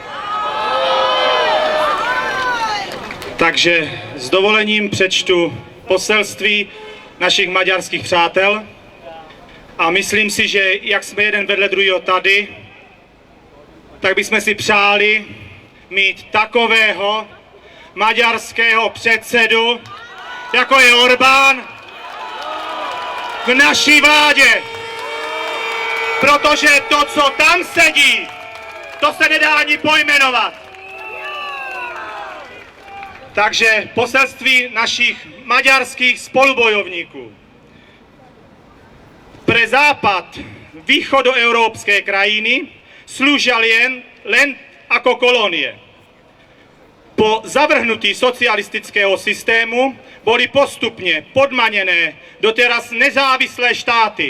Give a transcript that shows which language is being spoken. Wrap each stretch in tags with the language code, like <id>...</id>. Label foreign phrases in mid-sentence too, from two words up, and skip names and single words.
<cs>Takže s dovolením přečtu poselství našich maďarských přátel a myslím si, že jak jsme jeden vedle druhého tady, tak bychom si přáli mít takového maďarského předsedu, jako je Orbán, v naší vládě. Protože to, co tam sedí, to se nedá ani pojmenovat. Takže poselství našich maďarských spolubojovníků.</cs> <sk>Pre západ východoeurópské krajiny slúžia len ako kolónie. Po zavrhnutí socialistického systému boli postupne podmanené doteraz nezávislé štáty.</sk>